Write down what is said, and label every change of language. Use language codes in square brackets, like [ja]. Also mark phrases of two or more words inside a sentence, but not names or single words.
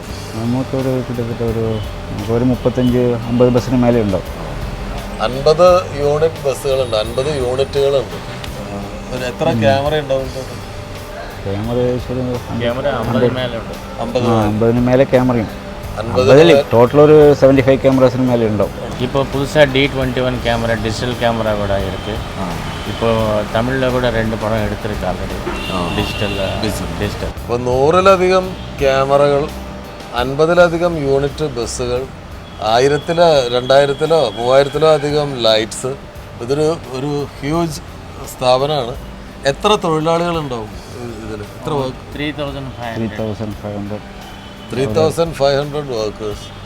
[ml] നമുക്കൊരു കിട്ടത്തട്ട ഒരു 35-50 ബസ്സിന് മേലെ ഉണ്ടാവും. 50 യൂണിറ്റ് ബസ്സുകളുണ്ട്, 50 യൂണിറ്റുകളുണ്ട്. എത്ര ക്യാമറ ഉണ്ടാവും? ക്യാമറ 50 മേലെ ക്യാമറയും. ടോട്ടൽ ഒരു 75 ക്യാമറാസിന് മേലെ ഉണ്ടാവും. [ta] இப்போ புதுசாக D21 கேமரா, [en] digital camera [ta] கூட இருக்குது. இப்போ தமிழில் கூட 2 படம் எடுத்திருக்காங்க டிஜிட்டல். [ml] ഇപ്പോൾ 100-ലധികം ക്യാമറകൾ, 50-ലധികം യൂണിറ്റ് ബസ്സുകൾ, 1000-ലോ 2000-ലോ 3000-ലോ അധികം ലൈറ്റ്സ്. ഒരു ഹ്യൂജ് സ്ഥാപനമാണ്. എത്ര തൊഴിലാളികളുണ്ടാവും ഇതിൽ? എത്ര 3,500 വർക്കേഴ്സ്.